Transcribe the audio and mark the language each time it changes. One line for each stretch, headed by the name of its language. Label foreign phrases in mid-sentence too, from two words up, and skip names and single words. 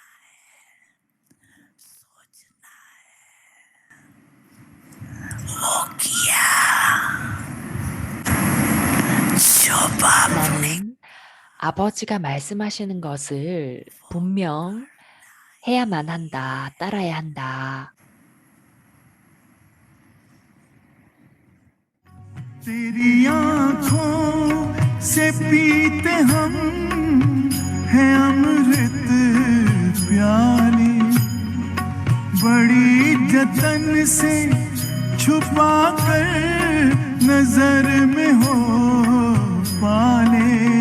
Korean: 나는 아버지가 말씀하시는 것을 분명 해야만 한다, 따라야 한다.
Hindi: तेरी आँखों से पीते हम हैं अमृत प्याले, बड़ी जतन से छुपा कर नजर में हो पाले,